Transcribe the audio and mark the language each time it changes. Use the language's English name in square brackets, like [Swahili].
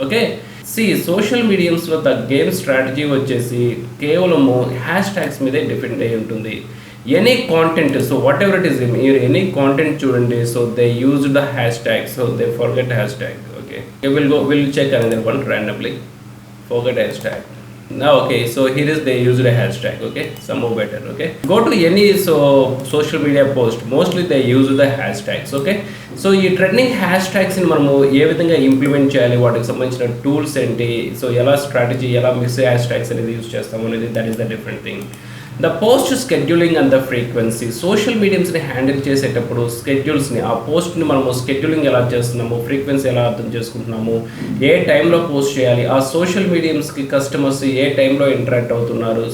[Telugu] Okay, social మీడియంస్లో the game strategy వచ్చేసి కేవలము hash tags మీదే డిపెండ్ అయి ఉంటుంది. [English] Any content, so whatever it is, మీరు any content చూడండి, so they use the hashtag, so they forget hashtag. Okay, will check another one randomly, forget hashtag. Now, okay, so here is they used a hashtag. Okay, somehow better. Okay, go to any social media post, mostly they use the hashtags. [Telugu] Okay, so ఈ trending hash ట్యాగ్స్ని మనము ఏ విధంగా implement చేయాలి, వాటికి సంబంధించిన tools ఏంటి, so ఎలా strategy, ఎలా mix hash tags అనేది యూజ్ చేస్తాము అనేది [English] That is the different thing. [Telugu] The post scheduling and the frequency, social మీడియంస్ని handle చేసేటప్పుడు స్కెడ్యూల్స్ని, ఆ పోస్ట్ని మనము స్కెడ్యూలింగ్ ఎలా చేస్తున్నాము, ఫ్రీక్వెన్సీ ఎలా అర్థం చేసుకుంటున్నాము, ఏ టైంలో పోస్ట్ చేయాలి, ఆ సోషల్ మీడియంస్కి కస్టమర్స్ ఏ టైంలో ఇంటరాక్ట్ అవుతున్నారు.